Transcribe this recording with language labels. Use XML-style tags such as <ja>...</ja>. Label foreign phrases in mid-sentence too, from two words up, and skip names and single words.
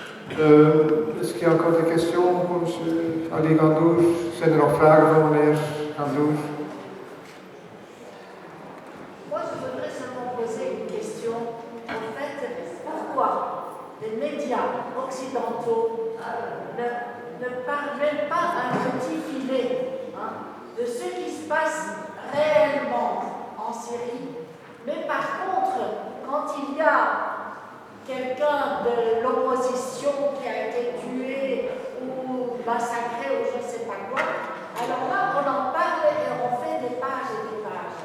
<fr>Est-ce qu'il y a encore des questions pour M. Ali Gandouche?</fr> <nl>Zijn er nog vragen van meneer Gandouche?</nl> <fr>Moi, je voudrais seulement poser une question. En fait, pourquoi les médias occidentaux ne parviennent pas à un petit filet de ce qui se passe réellement en Syrie, mais par contre, quand il y a quelqu'un de l'opposition qui a été tué ou massacré ou je ne sais pas quoi, alors là, on en parle et on fait des pages et des pages.</fr>